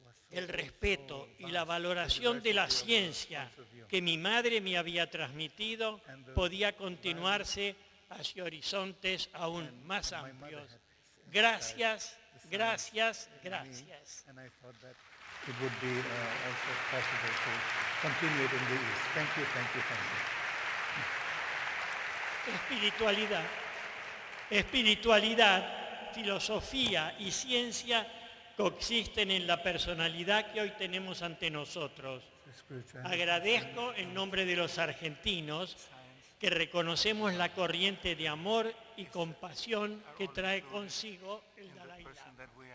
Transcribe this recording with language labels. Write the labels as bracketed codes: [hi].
[es] El respeto y la valoración de la ciencia que mi madre me había transmitido podía continuarse hacia horizontes aún más amplios. Gracias, gracias, gracias. [en] It would be also possible to continue it in the East. Thank you, thank you, thank you. [es] Espiritualidad, filosofía y ciencia coexisten en la personalidad que hoy tenemos ante nosotros. Agradezco en nombre de los argentinos que reconocemos la corriente de amor y compasión que trae consigo el Dalai Lama.